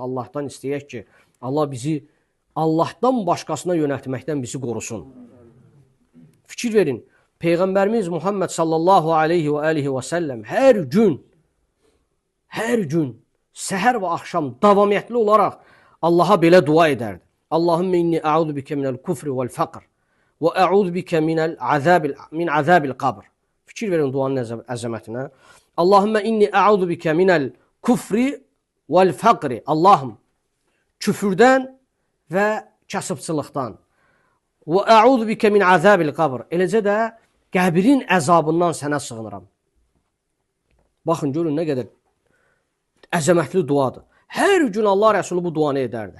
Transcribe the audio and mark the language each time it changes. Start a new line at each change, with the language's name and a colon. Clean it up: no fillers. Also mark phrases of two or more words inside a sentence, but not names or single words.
Azerbaijani: Allahdan istəyək ki, Allah bizi Allahdan başqasına yönəltməkdən bizi qorusun. Fikir verin, Peyğəmbərimiz Muhammed
Arabic: صلى الله عليه وآله وسلم
Azerbaijani: hər gün səhər və axşam davamiyyətli olaraq Allaha belə dua edərdi.
Arabic: اللهم إني أعوذ بك من الكفر والفقر وأعوذ بك من عذاب القبر.
Azerbaijani: Fikir verin duanın əzəmətinə.
Arabic: اللهم إني أعوذ بك من الكفر والفقر.
Azerbaijani: Allahım, küfürdən və kasıbçılıqdan.
Arabic: وأعوذ بك من عذاب القبر.
Azerbaijani: Eləcə də qəbrin əzabından sənə sığınıram. Baxın, görün nə qədər əzəmətli duadır. Hər gün Allah Rəsulü bu duanı edərdi.